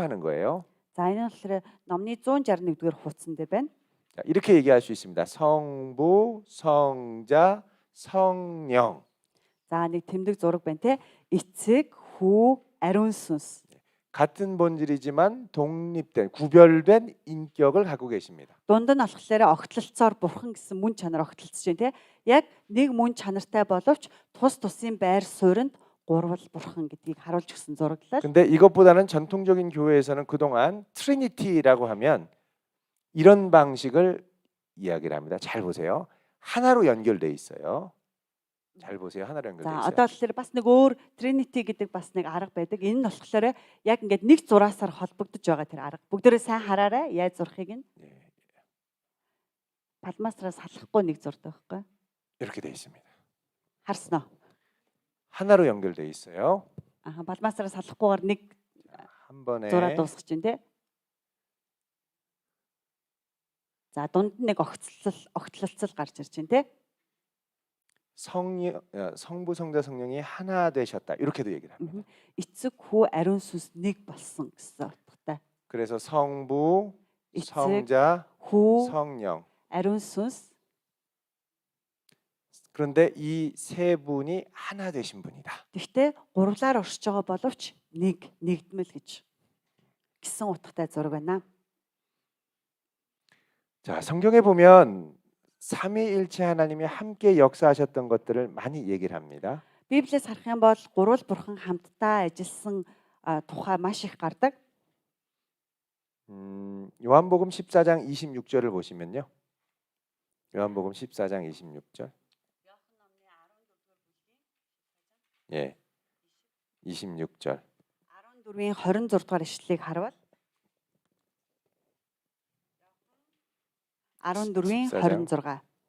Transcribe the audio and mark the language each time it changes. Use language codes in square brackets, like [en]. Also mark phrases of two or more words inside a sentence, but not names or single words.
[mn] За энэ нь болохоор номны 161-р хуудсан дээр байна. [ko] 자, 자, 이렇게 얘기할 수 있습니다. 성부, 성자, 성령. [mn] За нэг тэмдэг зураг байна те. Эцэг, хүү, ариун сүнс. [ko] 같은 본질이지만 독립된, 구별된 인격을 갖고 계십니다. [mn] Дунд нь болохоор огтлолцоор бурхан гэсэн мөн чанар огтлолцож байна те. Яг нэг мөн чанартай боловч тус тусын байр суурьнд гурвал бурхан гэдгийг харуулж өгсөн зураглал. [ko] 근데 이것보다는 전통적인 교회에서는 그동안 트리니티라고 하면 이런 방식을 이야기를 합니다. 잘 보세요. 하나로 연결돼 있어요. 잘 보세요. 하나로 연결돼 [mn] За [ko] 있어요. [mn] одоо болохоор бас нэг өөр Trinity гэдэг бас нэг арга байдаг. Энэ нь болохоор яг ингээд нэг зураасаар холбогдож байгаа тэр арга. Бүгдээрээ сайн хараарай. Яаж зурхыг нь [ko] 예, [mn] палмасраас салахгүй нэг зурдаг байхгүй. [ko] 이렇게 돼 있습니다. [mn] Харсан уу? [ko] 하나로 연결돼 있어요. [mn] Аа палмасраас салахгүйгээр нэг [ko] 한 번에 [mn] зураа дуусгаж байна те. За дунд нь нэг огтлолцол гарч ирж байна те. [ko] 성부, 성자, 성령이 하나 되셨다. 이렇게도 얘기를 합니다. [mn] Эцэг хүү ариун сүнс нэг болсон гэсэн утгатай. [ko] 그래서 성부, [mn] эцэг, [ko] 성자, [mn] хүү, [ko] 성령. [mn] ариун сүнс. [ko] 그런데 이 세 분이 하나 되신 분이다. [mn] Гэхдээ гурлаар оршиж байгаа боловч нэгдмэл гэсэн утгатай зураг байна. [ko] 자, 성경에 보면 삼위일체 하나님이 함께 역사하셨던 것들을 많이 얘기를 합니다. [mn] Библиэс харах юм бол гурвал бурхан хамтдаа ажилласан тухай маш их гардаг. [ko] 요한복음 14장 26절을 보시면요. 요한복음 14장 26절. 예. 26절. [mn] 14-ийн 26 дугаар ишлэлийг харвал 14-ийн 26.